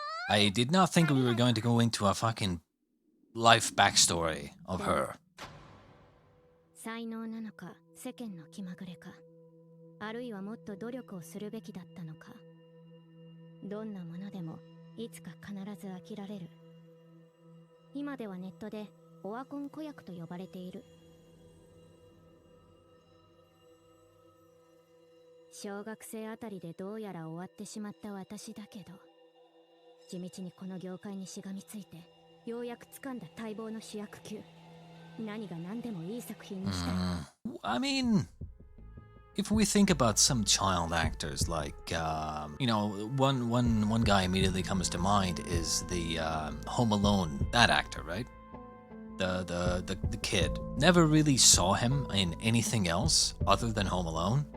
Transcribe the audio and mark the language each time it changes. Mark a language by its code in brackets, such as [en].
[en] I did not think we were going to go into a fucking life backstory of her. [ja] 才能なのか、世間の気まぐれか、あるいはもっと努力をするべきだったのか。どんなものでもいつか必ず飽きられる。今ではネットでオワコン子役と呼ばれている。小学生あたりでどうやら終わってしまった私だけど、地道にこの業界にしがみついて、ようやく掴んだ待望の主役級。何が何でもいい作品にしたい。 [en] I mean, if we think about some child actors, like you know, one guy immediately comes to mind is the Home Alone, that actor, right? the kid. Never really saw him in anything else other than Home Alone.